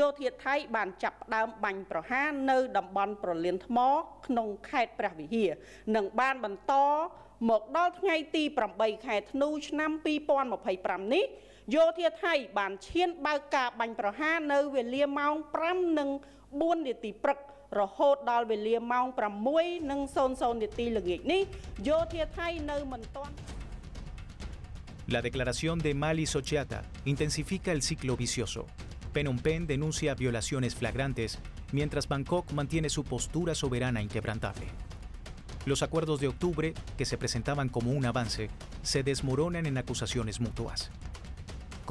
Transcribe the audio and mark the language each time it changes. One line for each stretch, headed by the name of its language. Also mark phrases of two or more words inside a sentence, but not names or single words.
Khmer: ធាថៃបានចាប់ផ្ដើមបាញ់ប្រហារនៅតំបន់ប្រលានថ្មក្នុងខេត្តព្រះវិហារនិងបានបន្តមកដល់ថ្ងៃទី8ខែធ្នូឆ្នាំ2025នេះយោធាថៃបានឈានបើកការបាញ់ប្រហារនៅវេលាម៉ោង 5:04 នាទីព្រឹករហូតដល់វេលាម៉ោង 6:00 នាទីល្ងាចនេះយោធាថៃនៅមិនទាន់
Spanish: La declaración de Mali Sochiata intensifica el ciclo vicioso. Phnom Penh denuncia violaciones flagrantes, mientras Bangkok mantiene su postura soberana inquebrantable. Los acuerdos de octubre, que se presentaban como un avance, se desmoronan en acusaciones mutuas.